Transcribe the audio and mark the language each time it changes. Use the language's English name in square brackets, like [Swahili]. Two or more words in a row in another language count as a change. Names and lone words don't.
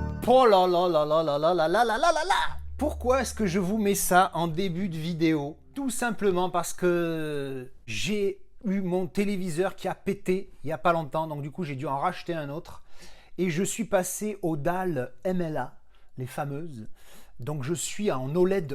[French] Oh là là là là là là là là là là là là. Pourquoi est-ce que je vous mets ça en début de vidéo? Tout simplement parce que j'ai eu mon téléviseur qui a pété il n'y a pas longtemps, donc du coup j'ai dû en racheter un autre. Et je suis passé aux dalles MLA, les fameuses. Donc je suis en OLED+.